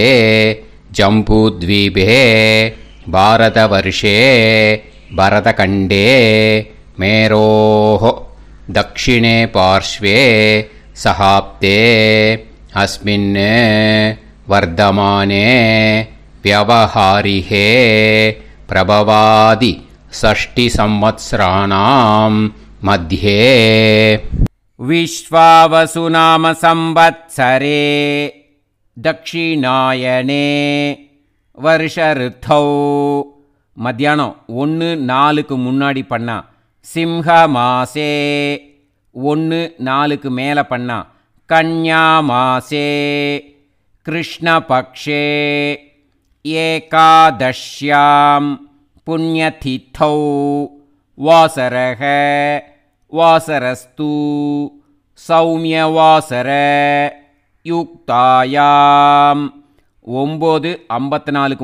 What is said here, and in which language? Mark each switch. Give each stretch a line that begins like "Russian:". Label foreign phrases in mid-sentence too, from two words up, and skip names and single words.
Sanskrit: जम्बूद्वीपे भारतवर्षे भरतखण्डे मेरोः दक्षिणे पार्श्वे शकाब्दे अस्मिन् वर्तमाने व्यवहारिहे प्रभवादि षष्टि संवत्सराणां मध्ये विश्वावसु नाम संवत्सरे दक्षिणायने वर्ष ऋतौ
Tamil: மத்தியானம் 1-4க்கு முன்னாடி பண்ணா
Sanskrit: सिंह मासे
Tamil: 1-4க்கு மேலே பண்ணா
Sanskrit: कन्या मासे कृष्णपक्षे एकादश्यां पुण्यतिथौ वासरः वासरस्तु सौम्यवासर युक्तायां 9:54க்கு